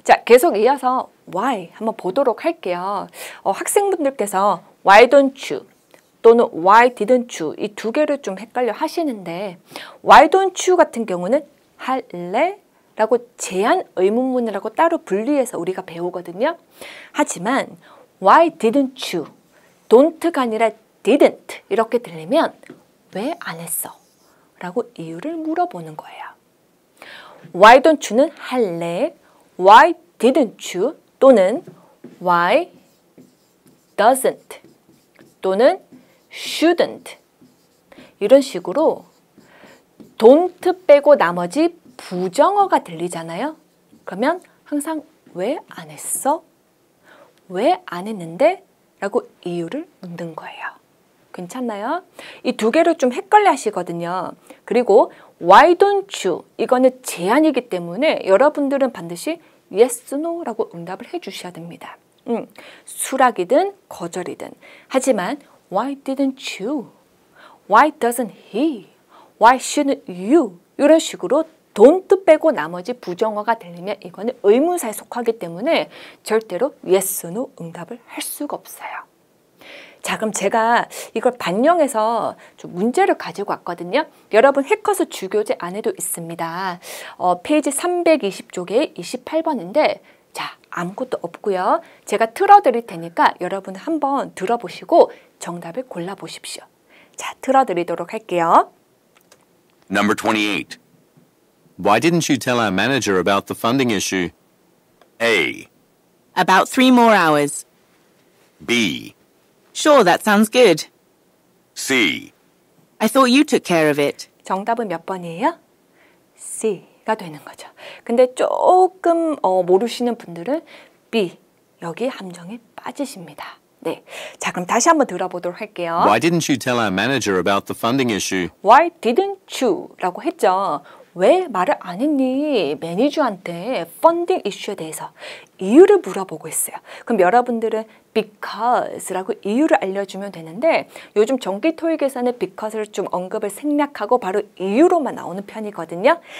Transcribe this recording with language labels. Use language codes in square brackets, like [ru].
[ko] 자, 계속 이어서 why 한번 보도록 할게요. 학생분들께서 why don't you 또는 why didn't you 이 두 개를 좀 헷갈려 하시는데 why don't you 같은 경우는 할래? 라고 제한 의문문이라고 따로 분리해서 우리가 배우거든요. 하지만 [en] why didn't you? [ko] don't가 아니라 didn't 이렇게 들리면 왜 안 했어? 라고 이유를 물어보는 거예요. [en] why don't you는 [ko] 할래? [en] why didn't you? [ko] 또는 [en] why doesn't? [ko] 또는 shouldn't? 이런 식으로 don't 빼고 나머지 부정어가 들리잖아요. 그러면 항상 왜 안 했어? 왜 안 했는데? 라고 이유를 묻는 거예요. 괜찮나요? 이 두 개를 좀 헷갈려 하시거든요. 그리고 [en] why don't you? [ko] 이거는 제한이기 때문에 여러분들은 반드시 yes, no라고 응답을 해주셔야 됩니다. 수락이든 거절이든. 하지만 [en] why didn't you? Why doesn't he? Why shouldn't you? [ko] 이런 식으로 don't 빼고 나머지 부정어가 들리면 이거는 의문사에 속하기 때문에 절대로 yes, no 응답을 할 수가 없어요. 자, 그럼 제가 이걸 반영해서 좀 문제를 가지고 왔거든요. 여러분 해커스 주교재 안에도 있습니다. 페이지 320쪽에 28번인데 자, 아무것도 없고요. 제가 틀어드릴 테니까 여러분 한번 들어보시고 정답을 골라보십시오. 자, 틀어드리도록 할게요. [en] Number 28. Why didn't you tell our manager about the funding issue? A. About 3 more hours. B. Sure, that sounds good. C. I thought you took care of it. [ko] 정답은 몇 번이에요? C가 되는 거죠. 근데 조금 모르시는 분들은 B, 여기 함정에 빠지십니다. 네, 자 그럼 다시 한번 들어보도록 할게요. [en] Why didn't you tell our manager about the funding issue? Why didn't you? [ko] 라고 했죠. 왜 말을 안 했니? 매니저한테 펀딩 이슈에 대해서 이유를 물어보고 있어요. 그럼 여러분들은 because라고 이유를 알려주면 되는데 요즘 정기 토익에서는 because를 좀 언급을 생략하고 바로 이유로만 나오는 편이거든요.